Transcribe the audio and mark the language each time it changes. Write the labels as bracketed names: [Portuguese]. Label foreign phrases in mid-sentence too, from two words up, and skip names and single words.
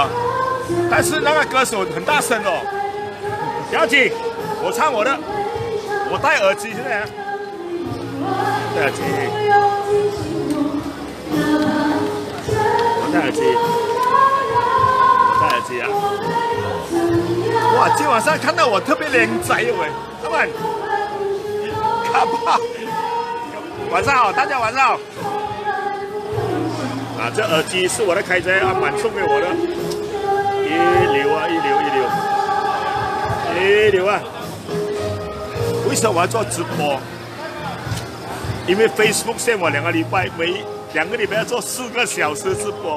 [Chinese] 但是那個歌手很大聲哦，不要緊，我唱我的，我戴耳機現在，戴耳機，我戴耳機啊！哇，今晚上看到我特別靚仔喂。阿曼，卡巴，晚上好，大家晚上好。啊，这耳机是我的开车，阿曼送给我的，一流啊，一流啊！为什么我要做直播？因为 Facebook 限我2个禮拜，每2個禮拜要做4個小時直播。